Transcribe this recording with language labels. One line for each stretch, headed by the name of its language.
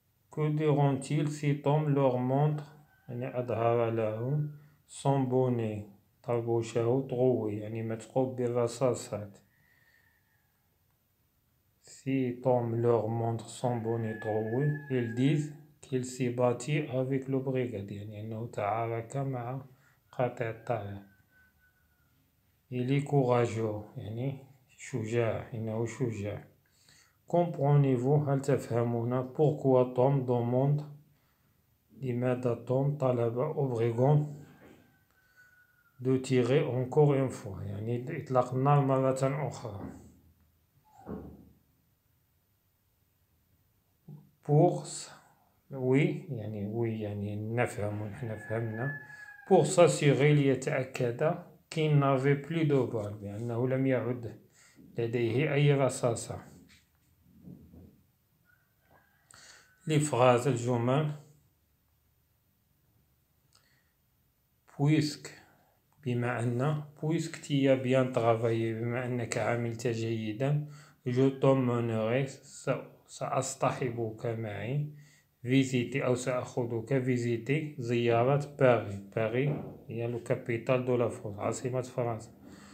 French: Que diront-ils si Tom leur montre
Arabic: يعني أظهر لهم
French: son bonnet
Arabic: طربوشه
French: طروي
Arabic: يعني متقوب بالرصاصات.
French: Si Tom leur montre son bonnet troué, ils disent qu'il s'est battu avec le brigand
Arabic: يعني أنه تعارك مع قاطع الطريق.
French: Il est courageux
Arabic: يعني شجاع إنه شجاع.
French: Comprenez-vous
Arabic: هل تفهمون
French: pourquoi Tom demande
Arabic: لماذا توم طلب
French: au brigand de tirer encore une fois
Arabic: يعني إطلاق النار مرة أخرى. Pour oui يعني نفهم نحن فهمنا
French: pour s'assurer
Arabic: ليتأكد
French: qu'il n'avait plus de balles
Arabic: بأنه لم يعد لديه أي رصاصة.
French: les phrases الجمل puisque بما أن puisque tu as bien travaillé
Arabic: بما أنك عملت جيدا
French: je t'emmènerai
Arabic: سأصطحبك معي
French: visiter أو سأخذك visiter زيارة باريس هي le capitale de la France
Arabic: عاصمة فرنسا.